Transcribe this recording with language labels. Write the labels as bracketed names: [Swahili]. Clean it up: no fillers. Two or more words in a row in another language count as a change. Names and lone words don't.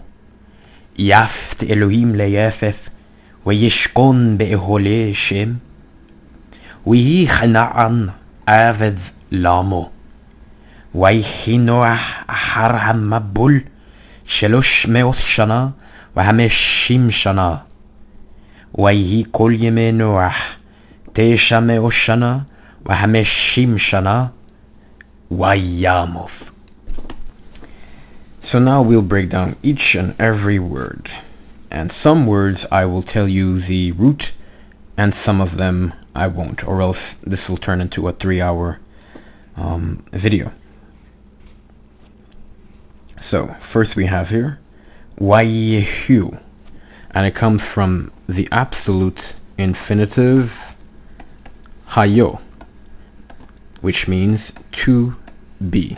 [Hebrew] יפת אלהים ליפת וישכן באהלי שם ויהי כנען עבד למו ויחי נח אחר המבול שלש מאות שנה וחמשים שנה ויהי כל ימי נח תשע מאות שנה וחמשים שנה וימת. [English] So now we'll break down each and every word. And some words I will tell you the root, and some of them I won't, or else this will turn into a 3-hour video. So first we have here Wayehu, and it comes from the absolute infinitive hayo, which means to be.